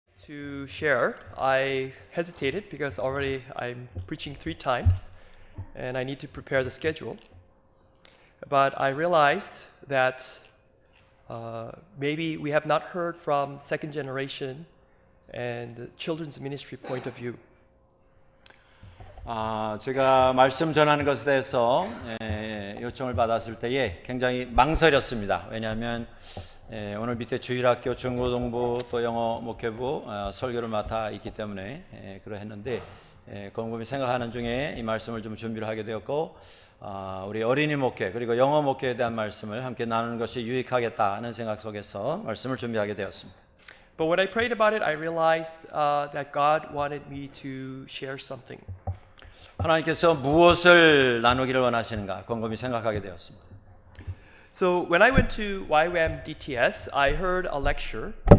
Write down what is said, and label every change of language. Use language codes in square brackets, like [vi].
[en] to share, I hesitated because already I'm preaching 3 times and I need to prepare the schedule. But I realized that maybe we have not heard from second generation and the children's ministry point of view. [ko] 제가 말씀 전하는 것에 대해서 요청을 받았을 때에 굉장히 망설였습니다. 왜냐하면 오늘 밑에 주일학교, 중고등부 또 영어 목회부 설교를 맡아 있기 때문에 그러했는데 곰곰이 생각하는 중에 이 말씀을 좀 준비를 하게 되었고 우리 어린이 목회 그리고 영어 목회에 대한 말씀을 함께 나누는 것이 유익하겠다는 생각 속에서 말씀을 준비하게 되었습니다. [en] But when I prayed about it, I realized that God wanted me to share something. [ko] 하나님께서 무엇을 나누기를 원하시는가 곰곰이 생각하게 되었습니다. [en] So when I went to YWAM DTS, I heard a lecture.